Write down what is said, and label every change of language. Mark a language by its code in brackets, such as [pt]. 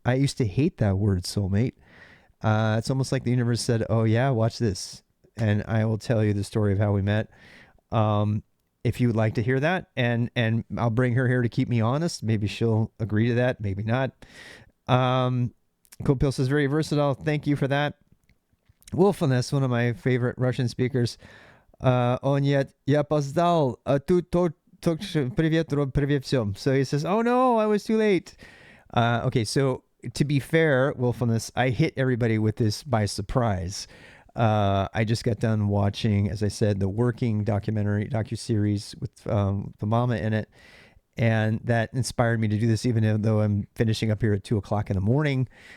[en] I used to hate that word soulmate. It's almost like the universe said, "Oh yeah, watch this," and I will tell you the story of how we met. If you would like to hear that, and I'll bring her here to keep me honest. Maybe she'll agree to that, maybe not. Cool Pill says very versatile. Thank you for that. Wolfulness, one of my favorite Russian speakers. [ru] Он я опоздал, а тут привет, Роб, привет всем. [en] So he says, "Oh no, I was too late." Okay, so to be fair, Willfulness, I hit everybody with this by surprise. I just got done watching, as I said, the Working docuseries with the mama in it, and that inspired me to do this, even though I'm finishing up here at 2:00 in the morning.